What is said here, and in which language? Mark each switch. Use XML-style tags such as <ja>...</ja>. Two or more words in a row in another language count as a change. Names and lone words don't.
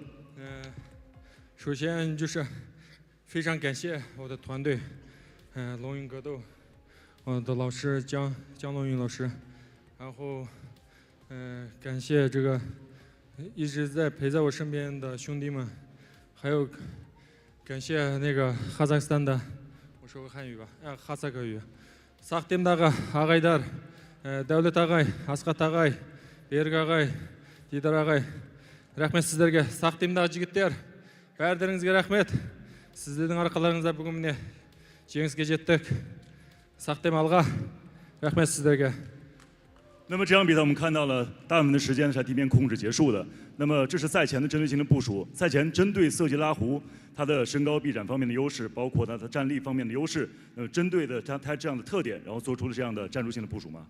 <zh>首先就是非常感谢我的团队，龙云格斗，我的老师江龙云老师，然后感谢这个一直在陪在我身边的兄弟们，还有感谢那个哈萨克斯坦的，我说个汉语吧，哈萨克语 ，</zh> <kk>Сақтемдағы ағайдар, Дәулет ағай, Асқат ағай, Берік ағай, Дидар ағай, рахмет сіздерге. Сақтемдағы жігіттер, бәрдеріңізге рахмет. Сіздердің арқаларыңызда бүгін міне жеңіске жеттік. Сақтем алға, рахмет сіздерге.</kk> <zh>那么这场比赛我们看到了大部分的时间是在地面控制结束的。那么这是赛前的针对性的部署。赛前针对色季拉湖他的身高臂展方面的优势，包括他的站立方面的优势，针对的他这样的特点，然后做出了这样的战术性的部署吗？</zh>